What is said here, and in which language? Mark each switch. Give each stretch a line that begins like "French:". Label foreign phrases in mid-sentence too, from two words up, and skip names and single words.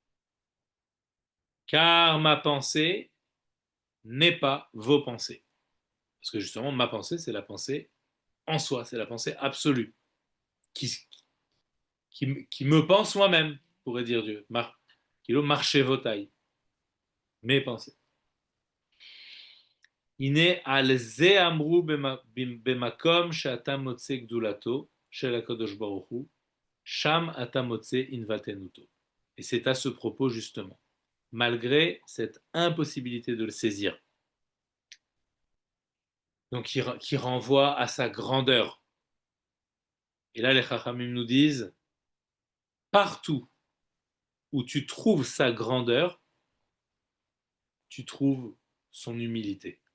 French: Car ma pensée n'est pas vos pensées. Parce que justement, ma pensée, c'est la pensée en soi, c'est la pensée absolue, qui me pense moi-même, pourrait dire Dieu.
Hebrew: כי לא מחשבותי,
French: mes pensées.
Hebrew: הנה על זה אמרו במקום שאתה מוצא גדולתו של הקדוש ברוך הוא, שם אתה מוצא ענוותנותו.
French: Et c'est à ce propos justement, malgré cette impossibilité de le saisir, donc qui renvoie à sa grandeur. Et là, les Chachamim nous disent, partout où tu trouves sa grandeur, tu trouves son humilité.